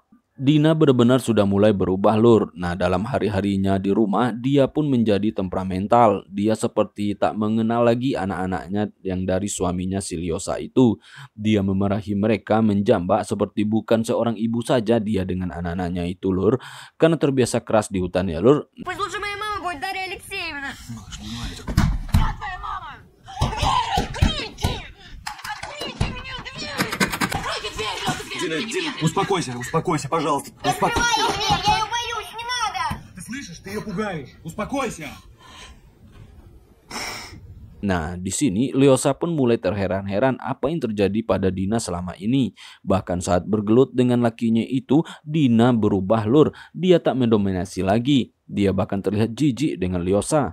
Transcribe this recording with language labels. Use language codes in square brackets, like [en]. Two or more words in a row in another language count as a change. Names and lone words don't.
[id] Dina benar-benar sudah mulai berubah, Lur. Nah, dalam hari-harinya di rumah, dia pun menjadi temperamental. Dia seperti tak mengenal lagi anak-anaknya yang dari suaminya si Lyosa itu. Dia memarahi mereka, menjambak seperti bukan seorang ibu saja dia dengan anak-anaknya itu, Lur. Karena terbiasa keras di hutan, ya, Lur. [ru] Пусть лучше моя мама будет Дарья Алексеевна. Успокойся, успокойся, пожалуйста. Открывай ей дверь, я ее боюсь, не надо. Ты слышишь? Ты ее пугаешь. Успокойся. [id] Nah, di sini Lyosa pun mulai terheran-heran apa yang terjadi pada Dina selama ini. Bahkan saat bergelut dengan lakinya itu, Dina berubah, Lur. Dia tak mendominasi lagi. Dia bahkan terlihat jijik dengan Lyosa.